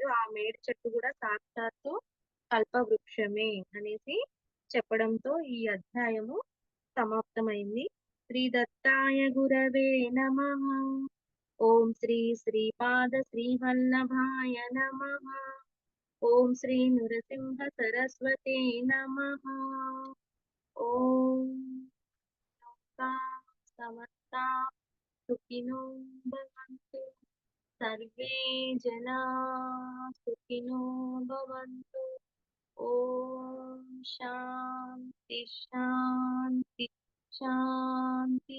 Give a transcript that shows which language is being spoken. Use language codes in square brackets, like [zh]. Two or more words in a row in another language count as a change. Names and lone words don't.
[te] ఆ మేడి చెట్టు గూడా సాక్షాత్తు కల్పవృక్షమే అనేసి చెప్పడంతో ఈ అధ్యాయము సమాప్తమైంది. [sa] శ్రీ దత్తాయ గురవే నమః. ఓం శ్రీ శ్రీపాద శ్రీవల్లభాయ నమః. ఓం శ్రీ నృసింహ సరస్వతే నమః. ఓం లోకాః సమస్తాః సుఖినో భవంతు. सर्वे जनाः सुखिनो भवन्तु। ॐ शान्ति शान्ति शान्तिः।